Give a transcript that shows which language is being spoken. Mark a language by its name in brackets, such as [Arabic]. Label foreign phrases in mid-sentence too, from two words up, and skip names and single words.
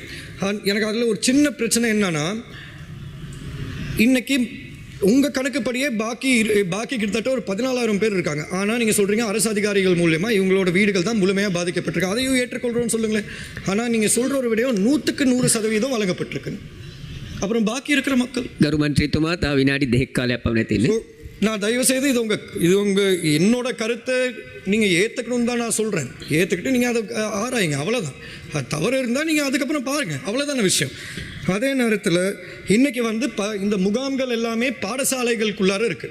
[Tamil] எனக்கு அதில் ஒரு சின்ன பிரச்சனை என்னன்னா, இன்னைக்கு உங்கள் கணக்குப்படியே பாக்கி கிட்டத்தட்ட ஒரு 14,000 பேர் இருக்காங்க. ஆனால் நீங்கள் சொல்கிறீங்க அரசு அதிகாரிகள் மூலமாக இவங்களோட வீடுகள் தான் முழுமையாக பாதிக்கப்பட்டிருக்கு. அதையும் ஏற்றுக்கொள்கிறோன்னு சொல்லுங்களேன். ஆனால் நீங்கள் சொல்கிற ஒரு விடயம் 100% வழங்கப்பட்டிருக்கு. அப்புறம் பாக்கி இருக்கிற மக்கள் [Sinhala] ගරු මන්ත්‍රීතුමා තව විනාඩි 2ක් කාලයක් පමණ තියෙන්නේ. [Tamil] நான் தயவுசெய்து இது உங்கள் என்னோட கருத்தை நீங்கள் ஏற்றுக்கணும்னு தான் நான் சொல்கிறேன். ஏற்றுக்கிட்டு நீங்கள் அதை ஆராயுங்க, அவ்வளோதான். அது தவறு இருந்தால் நீங்கள் அதுக்கப்புறம் பாருங்கள், அவ்வளோதான விஷயம். அதே நேரத்தில் இன்றைக்கி வந்து இந்த முகாம்கள் எல்லாமே பாடசாலைகளுக்குள்ளார இருக்குது.